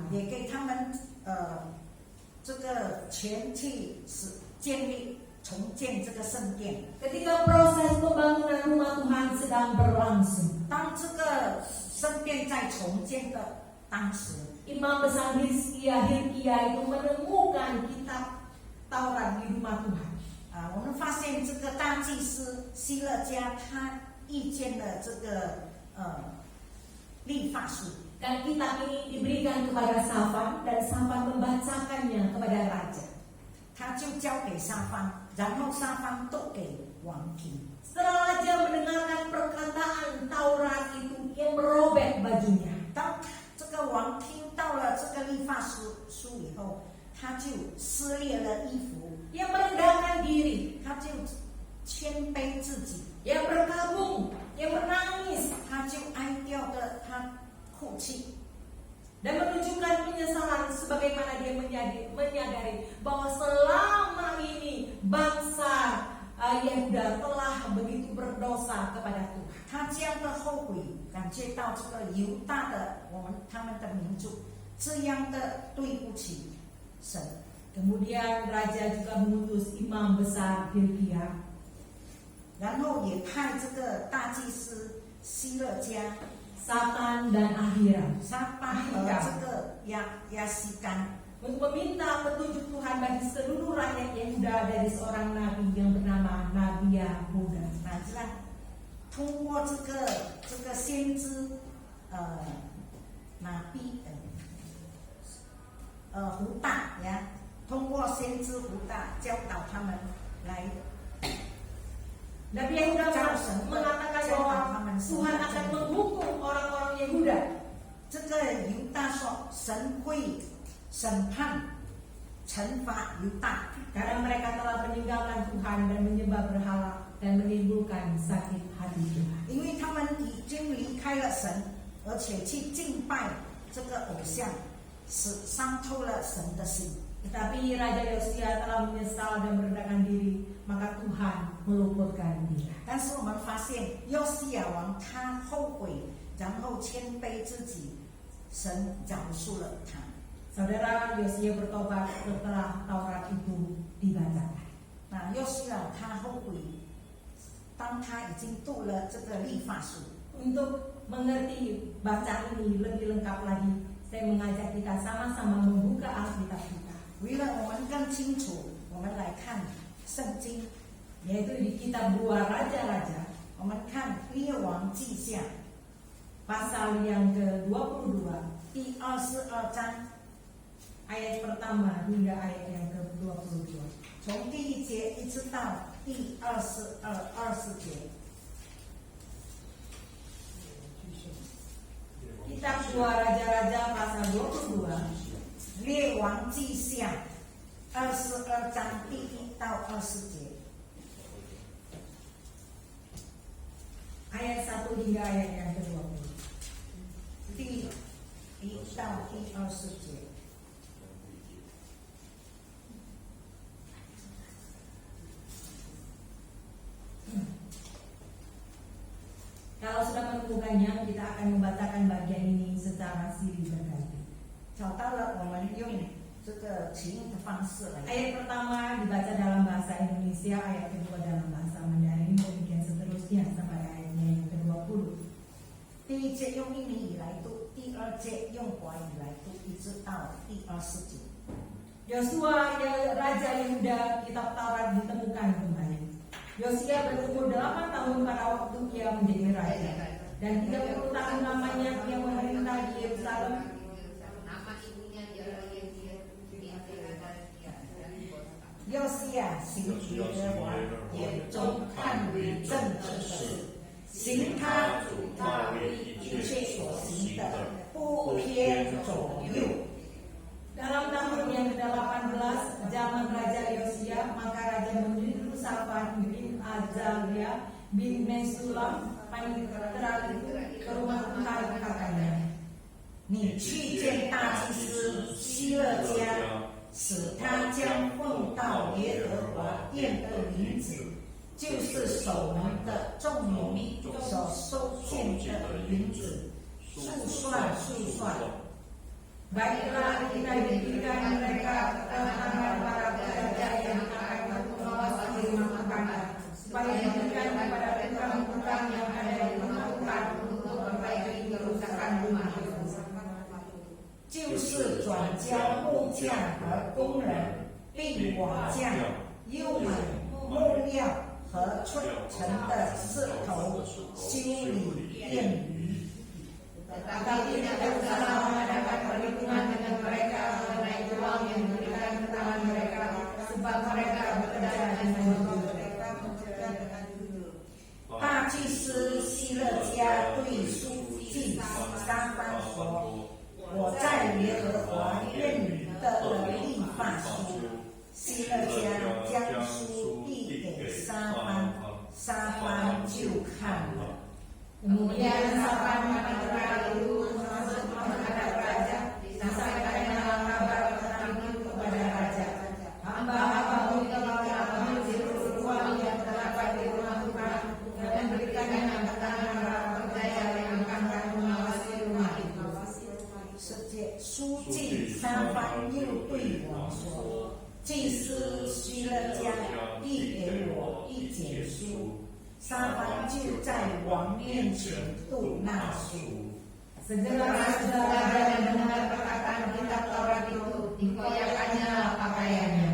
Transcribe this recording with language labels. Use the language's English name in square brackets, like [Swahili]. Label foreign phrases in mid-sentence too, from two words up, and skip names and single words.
[Chinese] 也给他们这个钱去建立重建这个圣殿。 [Indonesian] Ketika proses pembangunan rumah Tuhan sedang berlangsung, [Chinese] 当这个圣殿在重建的当时， [Indonesian] Imam besar Hilkiah itu menemukan kitab Taurat di rumah Tuhan. [Chinese] 我们发现这个大祭司希勒家他遇见了这个律法书。 [Indonesian] Dan kitab ini diberikan kepada Safan dan Safan membacakannya kepada raja. [Chinese] 他就交给沙番，然后沙番都给王听。 [Indonesian] Setelah raja mendengarkan perkataan Taurat itu, ia merobek bajunya. [Chinese] 当这个王听到了这个律法书以后，他就撕裂了衣服， [Indonesian] Ia merendahkan diri, [Chinese] 他就谦卑自己， [Indonesian] ia berkabung, ia menangis [Chinese] 他就哀悼的他哭泣， [Indonesian] dan menunjukkan penyesalan sebagaimana dia menyadari bahwa selama ini bangsa Yehuda telah begitu berdosa kepada Tuhan. [Chinese] 他这样的后悔，感觉到这个犹大的他们的民族这样的对不起神。 [Indonesian] Kemudian raja juga mengutus imam besar Hilkiah, [Chinese] 然后也派这个大祭司希勒家、 [Indonesian] Safan dan Ahiram [Chinese] 沙班和这个亚西干， [Indonesian] untuk meminta petunjuk Tuhan bagi seluruh rakyat Yehuda dari seorang nabi yang bernama Nabi Yahuda. [Chinese] 知道通过这个先知拿比胡大呀，通过先知胡大教导他们来 [Indonesian] Nabi Yehuda mengatakan bahwa Tuhan akan menghukum orang-orang Yehuda. [Chinese] 这个犹大说神会审判惩罚犹大， [Indonesian] Karena mereka telah meninggalkan Tuhan dan menyembah berhala dan menimbulkan sakit hati Tuhan. [Chinese] 因为他们已经离开了神，而且去敬拜这个偶像，伤透了神的心。 [Indonesian] Tetapi Raja Yosia telah menyesal dan merendahkan diri, maka Tuhan meluputkan dia. [Chinese] 但是我们发现约西亚王他后悔，然后谦卑自己，神饶恕了他。 [Indonesian] Saudara, Yosia bertobat setelah Taurat itu dibacakan. [Chinese] 那约西亚他后悔，当他已经读了这个律法书。 [Indonesian] Untuk mengerti bacaan ini lebih lengkap lagi, saya mengajak kita sama-sama membuka Alkitab kita, [Chinese] 为了我们更清楚，我们来看圣经， [Indonesian] yaitu di kitab 2 Raja-Raja, [Chinese] 我们看列王记下 [Indonesian] pasal yang ke-22, [Chinese] 第22章， [Indonesian] ayat pertama hingga ayat yang ke-22. [Chinese] 从第1节一直到第20节。 [Indonesian] Kitab 2 Raja-Raja pasal 22, [Chinese] 列王记下22章第1到20节， [Indonesian] ayat 1 hingga ayat yang ke-20. [Chinese] 第1到第20节。 [Indonesian] Kalau sudah menemukannya, kita akan membacakan bagian ini secara silih berganti. [Chinese] 找到了，我们用这个起用的方式来。 [Indonesian] Ayat pertama dibaca dalam bahasa Indonesia, ayat kedua dalam bahasa Mandarin, demikian seterusnya sampai ayatnya yang ke-20. [Chinese] 第1节用印尼语来读，第2节用华语来读，一直到第20节。 [Indonesian] Yosua, Raja Yehuda, kitab Taurat ditemukan kembali. Yosia berumur 8 tahun pada waktu ia menjadi raja, dan 30 tahun lamanya ia memerintah di Yerusalem. [Chinese] Yosia 行耶和华眼中看为正直的事，行他主大卫一切所行的，不偏左右。 [Indonesian] Dalam tahun yang ke-18 zaman Raja Yosia, maka Raja menyuruh Safan bin Azalia bin Mesulam panitera itu ke rumah Tuhan katanya, [Chinese] 你去见大祭司希勒家，使他将奉到耶和华殿的银子，就是守门的众民所收献的银子，速算。 [Indonesian] baiklah kita diberikan mereka ke tangan para penjaga yang akan mengawasi rumah Tuhan, supaya diberikan kepada tukang-tukang yang ada di rumah Tuhan untuk memperbaiki kerusakan rumah itu. [Chinese] 就是转交木匠和工人，并瓦匠、优美、木料和砌成的石头修理殿宇。 [Indonesian] Tetapi tidak usah mengadakan perhitungan dengan mereka mengenai uang yang diberikan ke tangan mereka, sebab mereka bekerja dengan jujur. [Chinese] 大祭司希勒家对书记撒番说：“我在耶和华院里得了律法书。” 希勒家将书递给撒番，撒番就看了。 [Indonesian] Kemudian Safan panitera itu masuk menghadap raja, disampaikannya kabar tentang itu kepada raja. Hamba-hambamu telah mengambil uang yang terdapat di rumah Tuhan dan memberikannya ke tangan para penjaya yang akan mengawasi rumah itu. [Chinese] 书记撒番又对我说：“祭司希勒家递给我一卷书。” 撒番就在王面前读那书。 [Indonesian] Segera saudara mendengar perkataan kitab Taurat itu, dikoyakkannya pakaiannya.